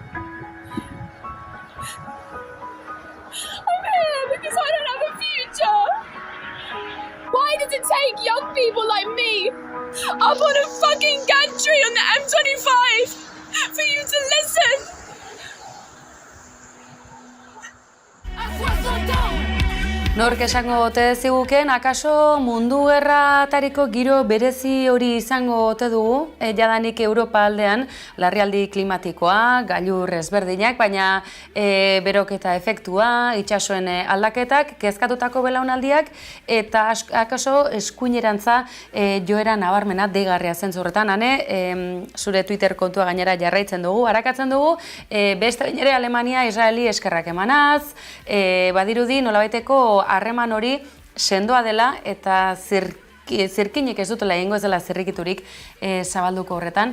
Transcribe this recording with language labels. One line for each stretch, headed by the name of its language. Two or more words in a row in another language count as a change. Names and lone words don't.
English: I'm here because I don't have a future. Why does it take young people like me up on a fucking gantry on the M25 for you to listen?
Basque: Nork esango ote ziguken, akaso mundu gerratariko giro berezi hori izango ote dugu, jadanik Europa aldean, larrialdi klimatikoa, gailur ezberdinak, baina beroketa efektua, itsasoen aldaketak, kezkatutako belaunaldiak, eta akaso eskuinerantza joera nabarmena deigarria zentzurretan, zure Twitter kontua gainera jarraitzen dugu, harakatzen dugu, beste bain ere Alemania, Israeli eskerrak emanaz, badirudi nolabaiteko harreman hori sendoa dela eta zirkinek ez dutela egingo ez dela zirrikiturik zabalduko horretan.